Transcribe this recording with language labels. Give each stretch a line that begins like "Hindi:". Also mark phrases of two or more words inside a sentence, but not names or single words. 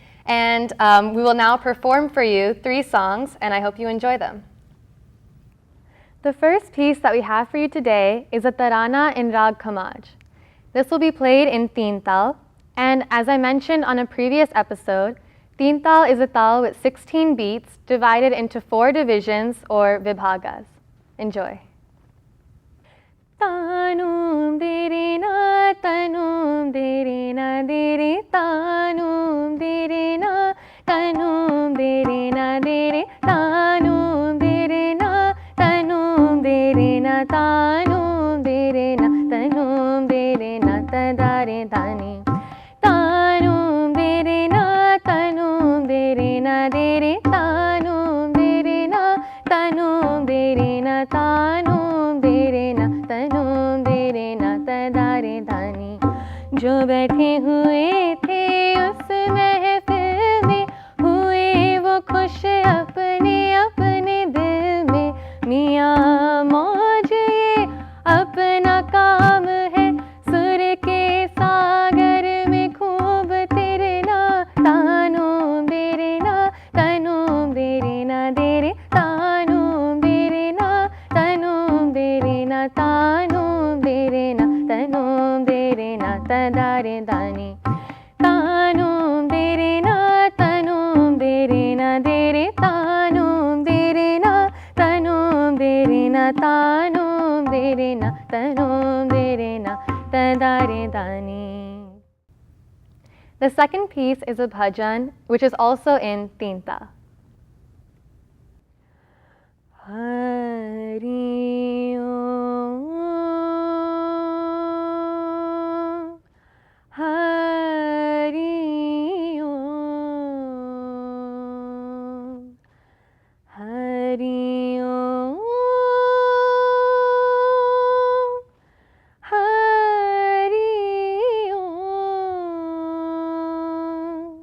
English: And we will now perform for you 3 songs, and I hope you enjoy them. The first piece that we have for you today is a tarana in Rag Khamaj. This will be played in Teen Taal, and as I mentioned on a previous episode, Teen Taal is a taal with 16 beats divided into 4 divisions or vibhagas. Enjoy. Tanum dirina tanum dirina diri tanum dirina tanum dirina diri tanum dirina tanum dirina tanum dirina tanum dirina tadare dani tanum dirina tanum dirina diri tanum dirina tanum dirina tanum dirina tanum dirina tadare dani
Hindi: जो बैठे हुए थे उस महफिल में हुए वो खुश अपने अपने दिल में मियाँ मौज ये अपना काम है सुर के सागर में खूब तिरना तानूं बिरना तनूं बिरना देरे तानूं बिरना तनूं बिरना तानूं बिरना तनूं बिरना तदारे दानी तानूं बिरना तनूं बिरना देरे तानूं बिरना तनूं बिरना तानूं बिरना तनूं बिरना tadare dani.
English: The second piece is a bhajan, which is also in Teen Taal. Hari Om, Hari Om, Hari Om, Hari Om.